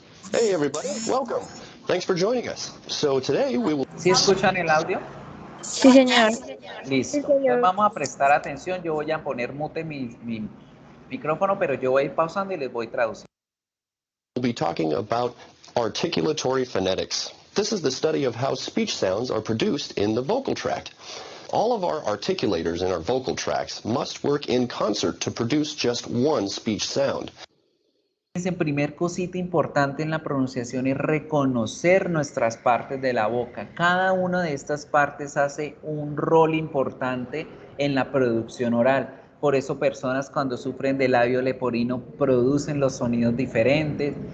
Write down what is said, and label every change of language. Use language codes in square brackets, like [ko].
[en] Hey everybody, welcome. Thanks for joining us. So today we will... [es] ¿Sí escuchan el audio? Sí, señor. Listo. Sí, señor. Entonces vamos a prestar atención. Yo voy a poner mute mi micrófono, pero yo voy a ir pausando y les voy traduciendo. [en] We'll be talking about articulatory phonetics. This is the study of how speech sounds are produced in the vocal tract. All of our articulators in our vocal tracts must work in concert to produce just one speech sound. [es] En primer cosita importante en la pronunciación es reconocer nuestras partes de la boca. Cada una de estas partes hace un rol importante en la producción oral. Por eso personas cuando sufren de labio leporino producen los sonidos diferentes.